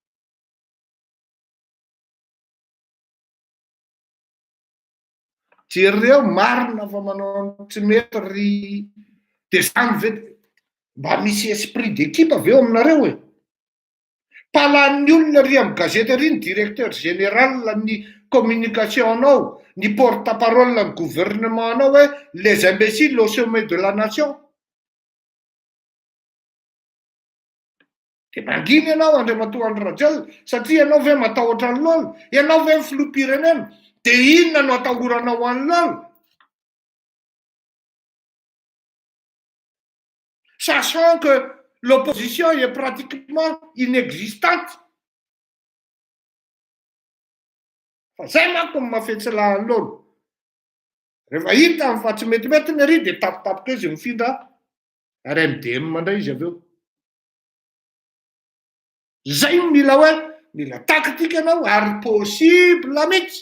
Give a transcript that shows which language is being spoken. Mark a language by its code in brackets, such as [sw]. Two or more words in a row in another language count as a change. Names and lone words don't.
[mg] Jereo marina fa manao tsy mety ry dia zany ve mba misy [fr] esprit d'équipe [mg] avy eo aminareo e. Palan'ny olona ry amin'ny gazety ry ny [fr] directeur général [mg] ny communication anao, ny porte-parole ny gouvernement anao hoe [fr] les imbéciles au sommet de la nation. [mg] Dia manginy ianao Andriamatoa Andry Rajoelina satria ianao ve matahotra ny lolo, ianao ve ny filoham-pirenena, dia inona no atahoranao an'ny lolo? [fr] Sachant que l'opposition est pratiquement inexistante. [mg] Fa zay manko ny mahafetsy lolo. Rehefa hita fa tsy metimety ny ry dia tapitapoka izy mifindra ary MDM mandray izy avy eo. Zay mila hoe mila taktika ianao ary possible mihitsy.